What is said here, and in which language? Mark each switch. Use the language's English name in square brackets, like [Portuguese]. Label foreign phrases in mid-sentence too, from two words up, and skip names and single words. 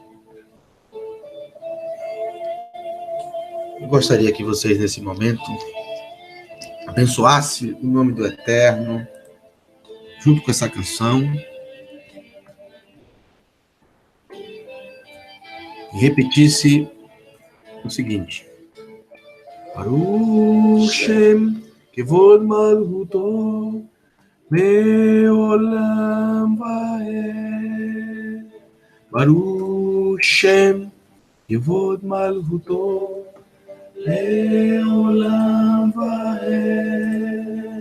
[Portuguese] Eu gostaria que vocês, nesse momento, abençoassem o nome do Eterno, junto com essa canção, e repetisse o seguinte: [Hebrew] ברוך שם כבוד מלכותו מעולם ועד. ברוך שם כבוד מלכותו מעולם ועד.